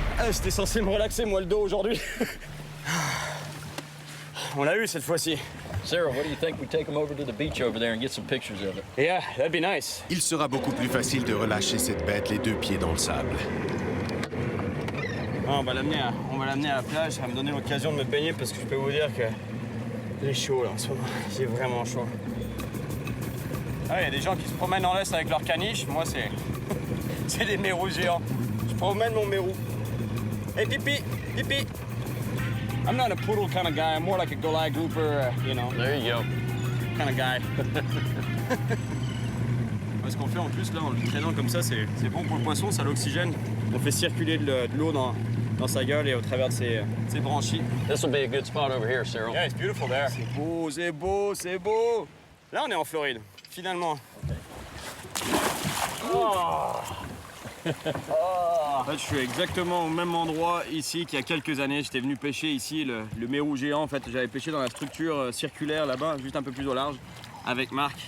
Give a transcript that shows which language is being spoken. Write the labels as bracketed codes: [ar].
[fr] J'étais censé me relaxer, moi, le dos aujourd'hui. On l'a eu cette fois-ci. [en] Cyril, what do you think we take him over to the beach over there and get some pictures of it? Yeah, that'd be nice. [fr] Il sera beaucoup plus facile de relâcher cette bête les deux pieds dans le sable. On va l'amener à la plage, ça va me donner l'occasion de me baigner parce que je peux vous dire que j'ai chaud là en ce moment. J'ai vraiment chaud. Ah, il y a des gens qui se promènent en l'Est avec leur caniche. Moi, c'est des mérous géants. Je promène mon mérou. Hey, pipi, pipi. [en] I'm not a poodle kind of guy. I'm more like a Goliath grouper, you know, There you go. kind of guy. [fr] Ce qu'on fait en plus là, en le traînant comme ça, c'est bon pour le poisson, ça l'oxygène. On fait circuler de l'eau dans sa gueule et au travers de ses branchies. [en] This will be a good spot over here, Cyril. Yeah, it's beautiful there. [fr] C'est beau, c'est beau, c'est beau. Là, on est en Floride, finalement. En fait, je suis exactement au même endroit ici qu'il y a quelques années. J'étais venu pêcher ici le mérou géant. En fait, j'avais pêché dans la structure circulaire là-bas, juste un peu plus au large, avec Marc.